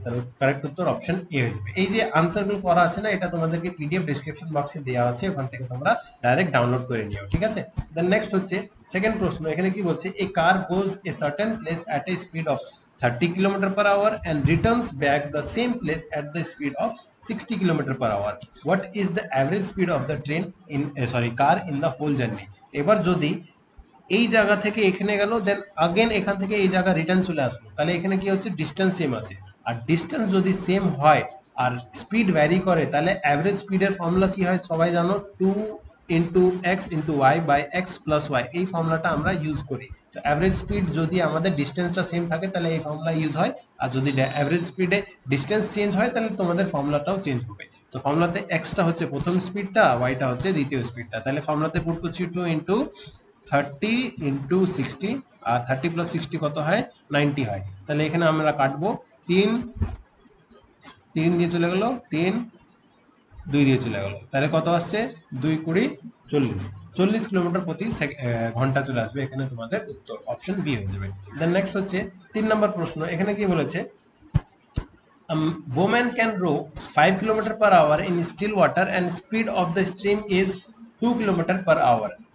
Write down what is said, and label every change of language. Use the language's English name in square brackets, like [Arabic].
[Bangla] তাহলে কারেক্ট উত্তর option A হয়ে যাবে। এই যে আনসারগুলো করা আছে না, এটা তোমাদেরকে পিডিএফ ডেসক্রিপশন বক্সে দেওয়া আছে, ওখান থেকে তোমরা ডাইরেক্ট ডাউনলোড করে নিও, ঠিক আছে। [English] then next [Bangla] হচ্ছে সেকেন্ড প্রশ্ন। এখানে কি বলছে, [English] A car goes a certain place at a speed of 30 kilometre per hour and returns back the same place at the speed of 60 kilometre per hour. What is the average speed of the train in car in the whole journey? [Bangla] এবার যদি এই জায়গা থেকে এখানে গেল, দেন again এখান থেকে এই জায়গা রিটার্ন চলে আসলো, তাহলে এখানে কি হচ্ছে, ডিস্টেন্স সেম আছে। আর ডিস্টেন্স যদি সেম হয় আর স্পিড ভ্যারি করে, তাহলে অ্যাভারেজ স্পিডের ফর্মুলা কি হয় সবাই জানো, 2 × x × y/x + y, এই ফর্মুলাটা আমরা ইউজ করি। তো অ্যাভারেজ স্পিড যদি আমাদের ডিস্টেন্সটা সেম থাকে তাহলে এই ফর্মুলা ইউজ হয়, আর যদি অ্যাভারেজ স্পিডে ডিস্টেন্স চেঞ্জ হয় তাহলে তোমাদের ফর্মুলাটাও চেঞ্জ হবে। তো ফর্মুলাতে এক্সটা হচ্ছে প্রথম স্পিডটা, ওয়াইটা হচ্ছে দ্বিতীয় স্পিডটা। তাহলে ফর্মুলাতে পুট করছি 2 × 30 × 60, আর 30 + 60 কত হয়, 90 হয়। তাহলে এখানে আমরা কাটবো, 3 3 দিয়ে চলে গেল, 3 2 দিয়ে চলে গেল, তাহলে কত আসছে, 2 × 20 = 40, 40 কিলোমিটার প্রতি ঘন্টা চলে আসবে। এখানে তোমাদের উত্তর অপশন বি হয়ে যাবে। দেন নেক্সট হচ্ছে 3 নম্বর প্রশ্ন। এখানে কি বলেছে, [English] a woman can row 5 km/h in still water and speed of the stream is 2 km/h.